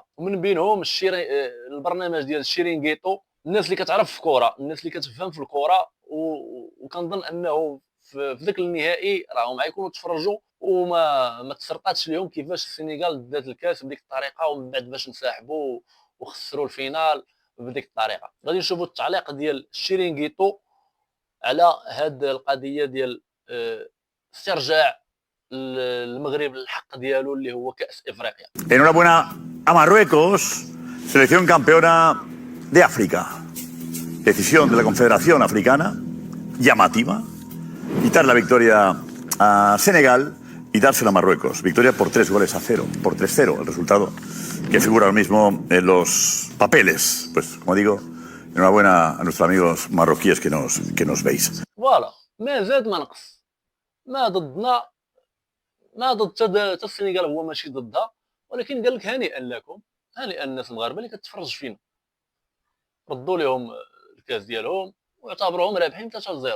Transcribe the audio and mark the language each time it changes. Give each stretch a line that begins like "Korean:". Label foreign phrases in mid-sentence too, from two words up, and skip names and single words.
Arabic: ومن بينهم البرنامج ديال الشيرينغيتو، الناس اللي كتعرف في الكره، الناس اللي كتفهم في الكره، وكنظن انه في ذاك النهائي راهم غيكونوا تفرجوا وما تسرقاتش لهم كيفاش السنغال دات الكاس بديك الطريقه، ومن بعد باش انسحبوا وخسروا الفينال بديك الطريقه. غادي نشوفوا التعليق ديال الشيرينغيتو على هاد القضيه ديال استرجاع المغرب الحق ديالو اللي هو كاس افريقيا.
Spanish: Enhorabuena a Marruecos, selección campeona de África. Decisión de la Confederación Africana, llamativa, quitar la victoria a Senegal y dársela a Marruecos. Victoria por 3-0, por 3-0, el resultado que figura ahora mismo en los papeles. Pues, como digo, enhorabuena a nuestros amigos marroquíes que nos veis.
Arabic: فوالا، ما زاد ما نقص، ما ضدنا، ما ضد حتى السنغال، هو ماشي ضدها، ولكن قال لك هنيئا لكم، هنيئا الناس المغاربه اللي كتفرج فينا، ردوا لهم الكاس ديالهم واعتبروهم رابحين 3-0.